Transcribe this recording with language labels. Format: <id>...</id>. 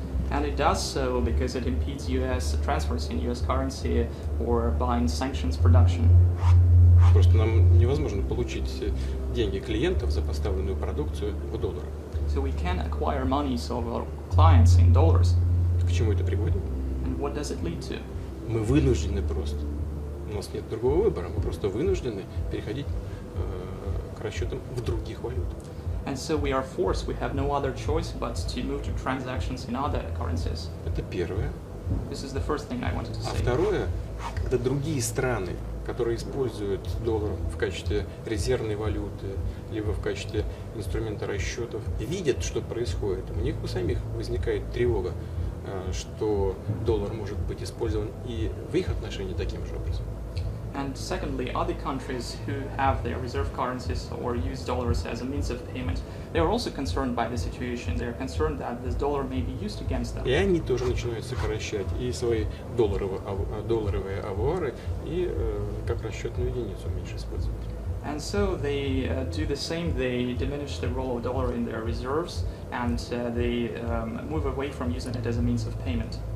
<en>And it does so because it impedes US transfers in US currency or buying sanctions production.</en> <ru>Просто нам невозможно получить деньги клиентов за поставленную продукцию в долларах.</ru> <en>So we can acquire monies of our clients in dollars.</en> <ru>К чему это приводит?</ru> <en>And what does it lead to?</en> <ru>Мы вынуждены просто. У нас нет другого выбора. Мы просто вынуждены переходить к расчетам в других валютах.</ru> <en>And so we are forced, we have no other choice but to move to transactions in other currencies.</en> <ru>Это первое.</ru> <en>This is the first thing I wanted to say.</en> <ru>А второе, когда другие страны, которые используют доллар в качестве резервной валюты, либо в качестве инструмента расчетов, видят, что происходит, у них у самих возникает тревога, что доллар может быть использован и в их отношении таким же образом.</ru> <en>And secondly, other countries who have their reserve currencies or use dollars as a means of payment, they are also concerned by the situation. They are concerned that this dollar may be used against them.</en> <ru>И они тоже начинают сокращать и свои долларовые авуары, и как расчетную единицу меньше использовать.</ru> <en>And so they do the same. They diminish the role of dollar in their reserves, and they move away from using it as a means of payment.</en>